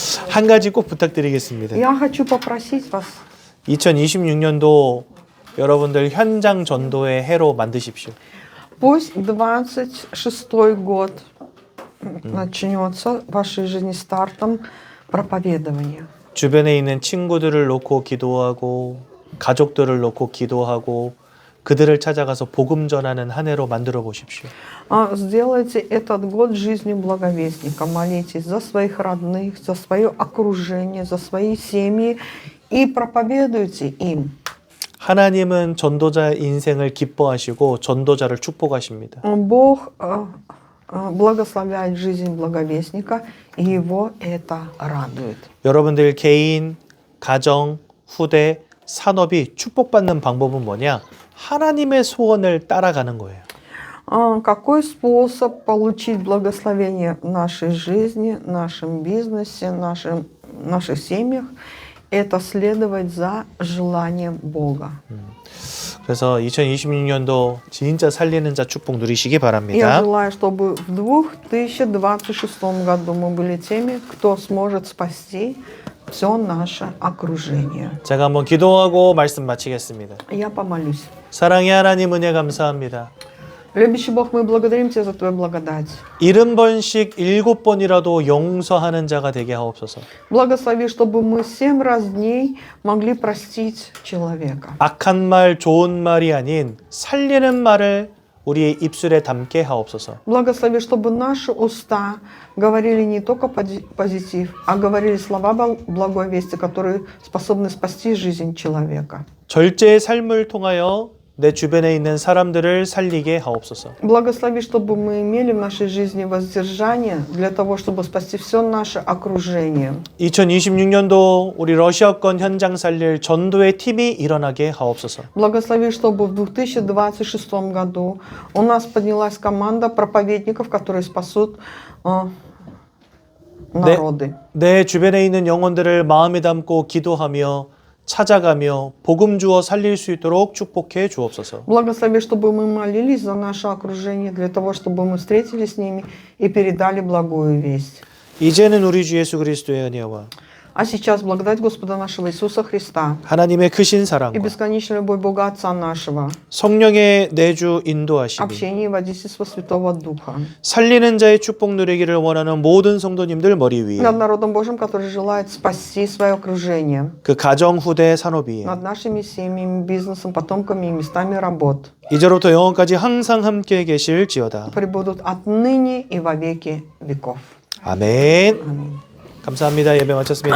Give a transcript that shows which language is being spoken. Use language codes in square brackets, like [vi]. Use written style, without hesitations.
[ko] 한 가지 꼭 부탁드리겠습니다. [ru] Я хочу попросить вас, [ko] 2026년도 여러분들 현장 전도의 해로 만드십시오. [ru] пусть 26-й год начнется в вашей жизни стартом проповедования. [ko] 주변에 있는 친구들을 놓고 기도하고 가족들을 놓고 기도하고 그들을 찾아가서 복음 전하는 한 해로 만들어 보십시오. [ru] Сделайте этот год жизнью благовестника. Молитесь за своих родных, за свое окружение, за свои семьи и проповедуйте им. [ko] 하나님은 전도자 인생을 기뻐하시고 전도자를 축복하십니다. [ru] Бог благословляет жизнь благовестника, и его это радует. [ko] 여러분들 개인, 가정, 후대, 산업이 축복받는 방법은 뭐냐? 하나님의 소원을 따라가는 거예요. [ru] Какой способ получить благословение в нашей жизни, в нашем бизнесе, в наших семьях? Это следовать за желанием Бога. [ko] 그래서 2026년도 진짜 살리는 자 축복 누리시기 [ru] Я [ko] 바랍니다. [ru] желаю, чтобы в 2026 году мы были теми, кто сможет спасти все наше окружение. [ko] 제가 한번 기도하고 말씀 마치겠습니다. [ru] Я помолюсь. [ko] 사랑의 하나님 은혜 감사합니다. [ru] Любящий Бог, мы благодарим Тебя за Твою благодать. [ko] 70번씩 7번이라도 용서하는 자가 되게 하옵소서. [ru] Благослови, чтобы мы 7 раз в дней могли простить человека. [ko] 악한 말, 좋은 말이 아닌 살리는 말을 우리의 입술에 담게 하옵소서. [ru] Благослови, чтобы наши уста говорили не только позитив, а говорили слова благой вести, которые способны спасти жизнь человека. [ko] 절제의 삶을 통하여 내 주변에 있는 사람들을 살리게 하옵소서. [ru] Благослови, чтобы мы имели в нашей жизни воздержание для того, чтобы спасти все наше окружение. [ko] 2026년도 우리 러시아권 현장 살릴 전도의 팀이 일어나게 하옵소서. [ru] Благослови, чтобы в 2026 году у нас поднялась команда проповедников, которые спасут народы. [ko] 내 주변에 있는 영혼들을 마음에 담고 기도하며 찾아가며 복음 주어 살릴 수 있도록 축복해 주옵소서. [ru] Благослови, чтобы мы молились за наше окружение, для того, чтобы мы встретились с ними и передали благую весть. [ko] 이제는 우리 주 예수 그리스도의 은혜와 [ru] А сейчас благодать Господа нашего Иисуса Христа [ko] 하나님의 크신 [ru] и [ko] 사랑과 [ru] бесконечная любовь Бога Отца нашего, [ko] 성령의 내주 인도하심이 [ru] общение и водительство Святого Духа [ko] 살리는 자의 축복 누리기를 원하는 모든 성도님들 머리 위에 [ru] над народом Божьим, который желает спасти свое окружение, [ko] 그 가정 후대 산업 위에 [ru] над нашими семьями, бизнесом, потомками и местами работ, [ko] 이제로부터 영원까지 항상 함께 계실지어다. [ru] пребудут отныне и во веки веков. [ko] 아멘. [ru] Аминь. [ko] 감사합니다. 예배 마쳤습니다.